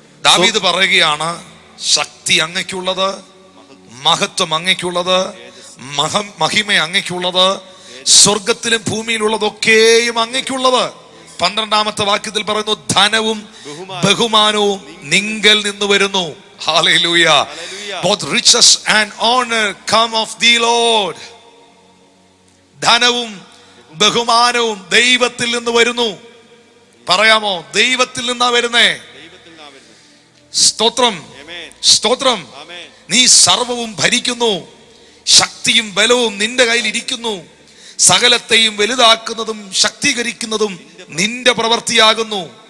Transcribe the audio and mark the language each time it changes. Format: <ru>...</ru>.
<ml>ദാവീദ് പറയുകയാണ്, ശക്തി അങ്ങയ്ക്കുള്ളത്, മഹത്വം അങ്ങയ്ക്കുള്ളത്, മഹിമ അങ്ങയ്ക്കുള്ളത്, സ്വർഗത്തിലും ഭൂമിയിലുള്ളതൊക്കെയും അങ്ങയ്ക്കുള്ളത്. 12-ാമത്തെ വാക്യത്തിൽ പറയുന്നു, ധനവും ബഹുമാനവും നിങ്കൽ നിന്ന് വരുന്നു.</ml> <en>Hallelujah. Both riches and honor come of thee, Lord.</en> <ml>ധനവും ബഹുമാനവും ദൈവത്തിൽ നിന്ന് വരുന്നു. പറയാമോ? ദൈവത്തിൽ നിന്നാ വരുന്നേ. സ്തോത്രം, സ്തോത്രം. നീ സർവവും ഭരിക്കുന്നു, ശക്തിയും ബലവും നിന്റെ കയ്യിൽ ഇരിക്കുന്നു, സകലത്തെയും വലുതാക്കുന്നതും ശക്തീകരിക്കുന്നതും നിന്റെ പ്രവൃത്തിയാകുന്നു.</ml>